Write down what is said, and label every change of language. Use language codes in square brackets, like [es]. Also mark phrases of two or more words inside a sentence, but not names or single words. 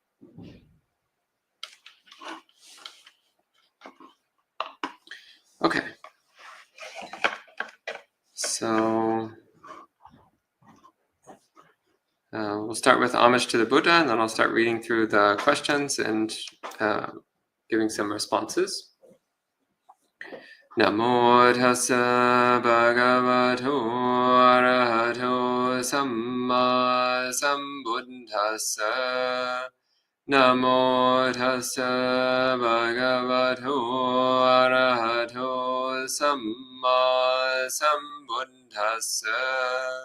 [en] Okay. So we'll start with homage to the Buddha, and then I'll start reading through the questions and giving some responses. [pi] Namo tassa bhagavato arahato samma sambuddhassa. Namo tassa bhagavato arahato samma sambuddhassa.